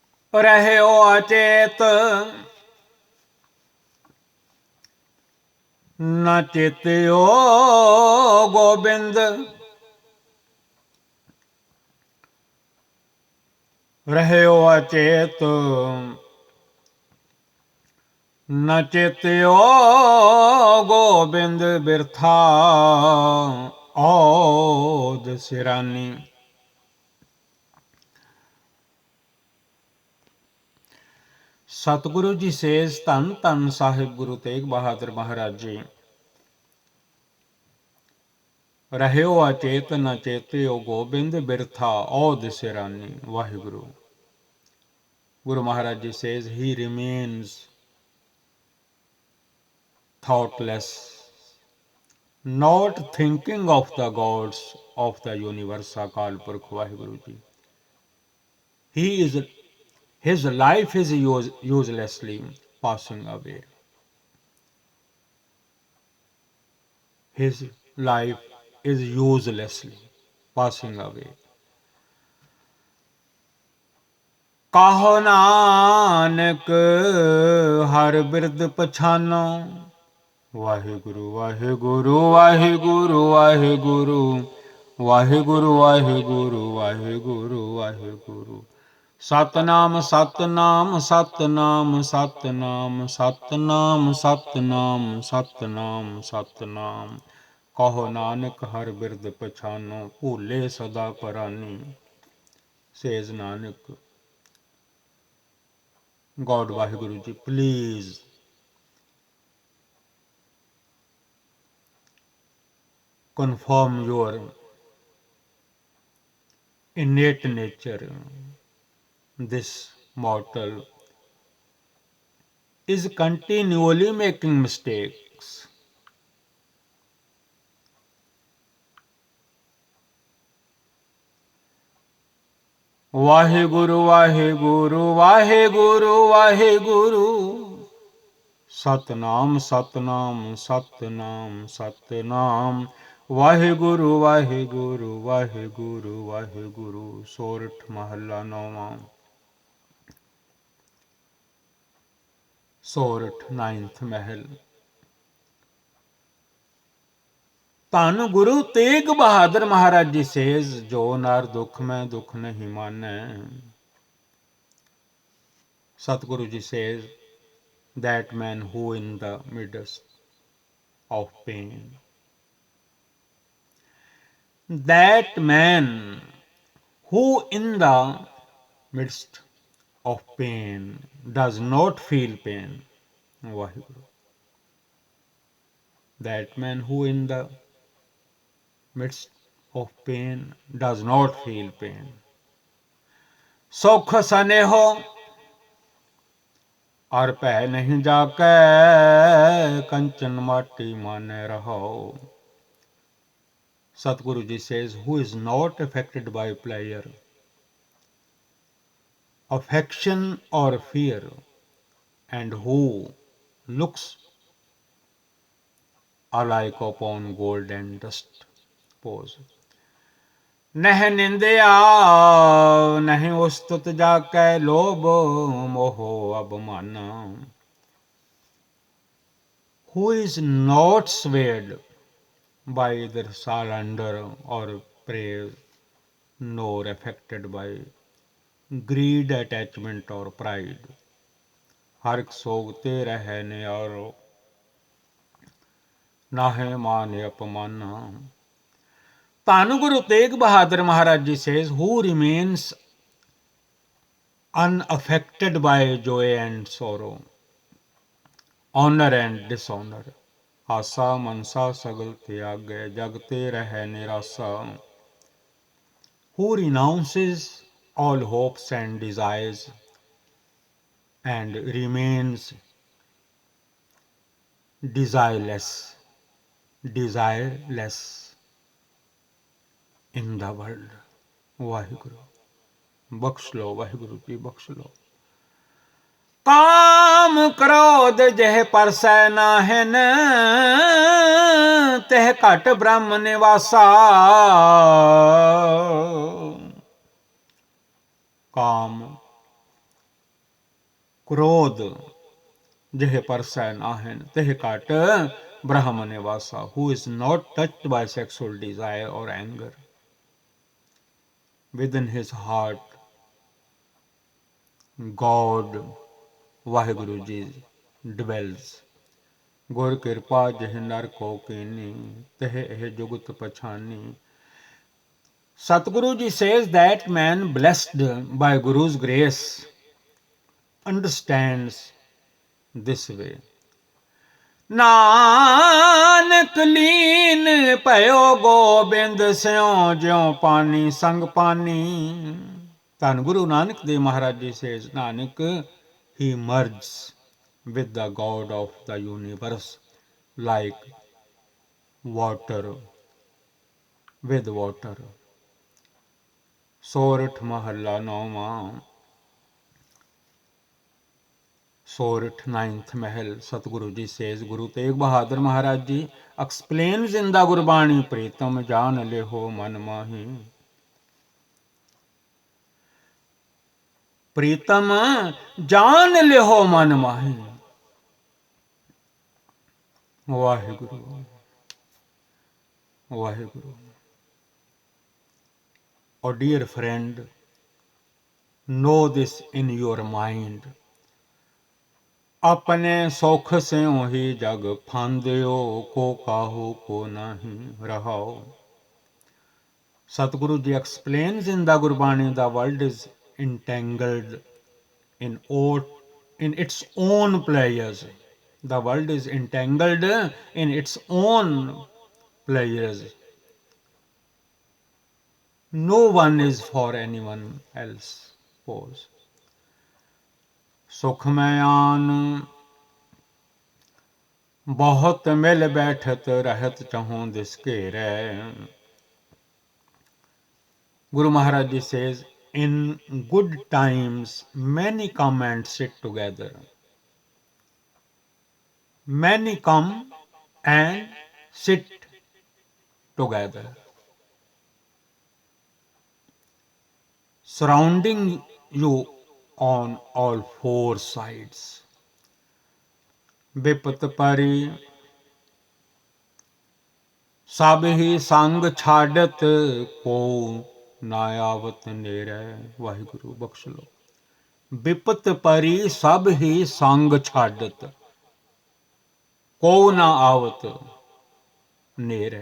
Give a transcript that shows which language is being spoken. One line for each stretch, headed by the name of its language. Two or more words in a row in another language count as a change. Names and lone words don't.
Punjabi: ਰਹਿਓ ਅਚੇਤ ਨ ਚੇਤਿਓ ਗੋਬਿੰਦ ਰਹਿਓ ਅਚੇਤ, ਨ ਚੇਤਿਓ ਗੋਬਿੰਦ ਬਿਰਥਾ ਔਧ ਸਿਰਾਨੀ। ਸਤਿਗੁਰੂ ਜੀ says, ਧੰਨ ਧੰਨ ਸਾਹਿਬ ਗੁਰੂ ਤੇਗ ਬਹਾਦਰ ਮਹਾਰਾਜ ਜੀ, ਰਹਿਓ ਅਚੇਤ ਨ ਚੇਤਿਓ ਗੋਬਿੰਦ ਬਿਰਥਾ ਔਦ ਸਿਰਾਨੀ। ਵਾਹਿਗੁਰੂ।
English: Guru Maharaj Ji says he remains thoughtless, not thinking of the gods of the universe, Akal Purkh Vaheguru Ji. He is, his life is uselessly passing away. His life is uselessly passing away.
Punjabi: ਕਾਹੋ ਨਾਨਕ ਹਰ ਬਿਰਦ ਪਛਾਨੋ। ਵਾਹਿਗੁਰੂ ਵਾਹਿਗੁਰੂ ਵਾਹਿਗੁਰੂ ਵਾਹਿਗੁਰੂ ਵਾਹਿਗੁਰੂ ਵਾਹਿਗੁਰੂ ਵਾਹਿਗੁਰੂ ਵਾਹਿਗੁਰੂ। ਸਤਨਾਮ ਸਤਨਾਮ ਸਤਨਾਮ ਸਤਨਾਮ ਸਤਨਾਮ ਸਤਨਾਮ ਸਤਨਾਮ ਸਤਨਾਮ। ਕਹੋ ਨਾਨਕ ਹਰ ਬਿਰਦ ਪਛਾਨੋ, ਭੂਲੇ ਸਦਾ ਪਰਾਨੀ।
English: ਸੇਜ ਨਾਨਕ। God Vaheguru Ji, please confirm your innate nature. This mortal is continually making mistakes.
Punjabi: Vaheguru Vaheguru Vaheguru Vaheguru। ਸਤਿਨਾਮ ਸਤਿਨਾਮ ਸਤਿਨਾਮ ਸਤਿਨਾਮ। ਵਾਹਿਗੁਰੂ ਵਾਹਿਗੁਰੂ ਵਾਹਿਗੁਰੂ ਵਾਹਿਗੁਰੂ। ਸੋਰਠਿ ਮਹਲਾ ਨੌਵਾਂ। ਸੋਰਠਿ ਨਾਇਨਥ ਮਹਲ। ਧੰਨ ਗੁਰੂ ਤੇਗ ਬਹਾਦਰ ਮਹਾਰਾਜ ਜੀ ਸੇਜ, ਜੋ ਨਰ ਦੁਖ ਮੈ ਦੁਖ ਨਹੀ ਮਾਨੈ।
English: सतगुरु जी सेज, that man who in the midst of pain, that man who in the midst of pain does not feel pain. Vaheguru. That man who in the midst of pain does not feel pain.
Punjabi: ਸੁਖ ਸਨੇਹੁ ਅਰੁ ਭੈ ਨਹੀ ਜਾ ਕੈ, ਕੰਚਨ ਮਾਟੀ ਮਾਨੈ ਰਹੋ।
English: Satguru Ji says, who is not affected by pleasure, affection or fear, and who looks alike upon gold and dust. Pause.
Punjabi: ਨਹ ਨਿੰਦਿਆ ਨਹੀ ਉਸਤਤਿ ਜਾ ਕੈ, ਲੋਭੁ ਮੋਹੁ ਅਭਿਮਾਨਾ।
English: Who is not swayed by either slander or praise, nor affected by greed, attachment or pride।
Punjabi: ਹਰਖ ਸੋਗ ਤੇ ਰਹੈ ਨਿਆਰਉ, ਨਾਹਿ ਮਾਨ ਅਪਮਾਨਾ।
English: ਧੰਨ ਗੁਰੂ ਤੇਗ ਬਹਾਦਰ Maharaj Ji says, who remains unaffected by joy and sorrow, honor and dishonor।
Punjabi: ਆਸਾ ਮਨਸਾ ਸਗਲ ਤਿਆਗੈ, ਜਗਤੇ ਰਹਿ ਨਿਰਾਸਾ।
English: who renounces all hopes and desires and remains desireless in the world।
Punjabi: ਵਾਹਿਗੁਰੂ ਬਖ਼ਸ਼ ਲੋ, ਵਾਹਿਗੁਰੂ ਜੀ ਬਖ਼ਸ਼ ਲੋ। ਕਾਮੁ ਕ੍ਰੋਧੁ ਜਿਹ ਪਰਸੈ ਨਾਹਨਿ, ਤਿਹ ਘਟਿ ਬ੍ਰਹਮੁ ਨਿਵਾਸਾ। ਕਾਮੁ ਕ੍ਰੋਧੁ ਜਿਹ ਪਰਸੈ ਨਾਹਨਿ, ਤਿਹ ਘਟਿ ਬ੍ਰਹਮੁ ਨਿਵਾਸਾ,
English: who is not touched by sexual desire or anger. Within his heart, God, Vaheguru Ji, dwells.
Punjabi: ਗੁਰ ਕਿਰਪਾ ਜਿਹ ਨਰ ਕਉ ਕੀਨੀ, ਤਿਹ ਇਹ ਜੁਗਤਿ ਪਛਾਨੀ.
English: Satguru Ji says that man blessed by Guru's grace understands this way.
Punjabi: ਨਾਨਕ ਲੀਨ ਭਇਓ ਗੋਬਿੰਦ ਸਿਉ ਜਿਉ ਪਾਨੀ ਸੰਗਿ ਪਾਨੀ.
English: Then Guru Nanak Dev Maharaj Ji says, Nanak, he merges with the God of the universe like water with water.
Punjabi: ਸੋਰਠਿ ਮਹਲਾ ਨੌਵਾਂ, ਸੋਰਠਿ ਨਾਇਨਥ ਮਹਲ.
English: Satguru Ji says, Guru Tegh Bahadur Maharaj Ji explains in the Gurbani,
Punjabi: ਪ੍ਰੀਤਮ ਜਾਨਿ ਲੇਹੁ ਮਨ ਮਾਹੀ. ਪ੍ਰੀਤਮ ਜਾਨਿ ਲੇਹੁ ਮਨ ਮਾਹੀ. Vaheguru, Vaheguru.
English: Oh dear friend, know this in your mind.
Punjabi: ਅਪਨੇ ਸੁਖ ਸਿਉ ਹੀ ਜਗੁ ਫਾਂਧਿਓ ਕੋ ਕਾਹੂ ਕੋ ਨਾਹੀ ਰਹਾਉ.
English: Satguru Ji explains in the Gurbani, the world is entangled in its own pleasures. The world is entangled in its own pleasures. No one is for anyone else. Pause.
Punjabi: ਸੁਖ ਮੈ ਆਨਿ ਬਹੁਤੁ ਮਿਲਿ ਬੈਠਤ ਰਹਤ ਚਹੂ ਦਿਸਿ ਘੇਰੈ.
English: Guru Maharaj Ji says, in good times many come and sit together. Many come and sit together, surrounding you on all four sides.
Punjabi: ਬਿਪਤਿ ਪਰੀ ਸਭ ਹੀ ਸੰਗੁ ਛਾਡਤ ਕੋਉ ਨਾਇਆਵਤ ਨੇਰੈ. ਵਾਹਿਗੁਰੂ ਬਖ਼ਸ਼ ਲੋ. ਬਿਪਤਿ ਪਰੀ ਸਭ ਹੀ ਸੰਗੁ ਛਾਡਤ ਕੋਉ ਨ ਆਵਤ ਨੇਰੈ.